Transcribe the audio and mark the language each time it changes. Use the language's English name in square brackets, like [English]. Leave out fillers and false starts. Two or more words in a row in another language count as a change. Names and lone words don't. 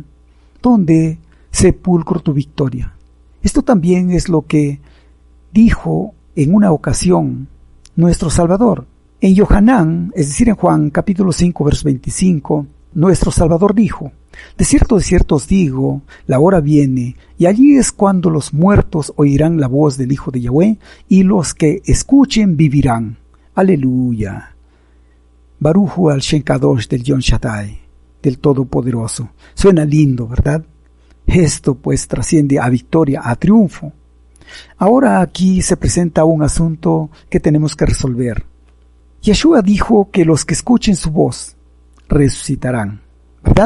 [Spanish] ¿Dónde, sepulcro, tu victoria? Esto también es lo que dijo en una ocasión nuestro Salvador. En Yohanan, es decir, en Juan capítulo 5, verso 25, nuestro Salvador dijo: de cierto os digo, la hora viene, y allí es cuando los muertos oirán la voz del Hijo de Yahweh, y los que escuchen vivirán. Aleluya. [Hebrew] Baruchu al Shem Kadosh [Spanish] del Yon Shaddai, del Todopoderoso. Suena lindo, ¿verdad? Esto pues trasciende a victoria, a triunfo. Ahora aquí se presenta un asunto que tenemos que resolver. Yeshua dijo que los que escuchen su voz resucitarán, ¿verdad?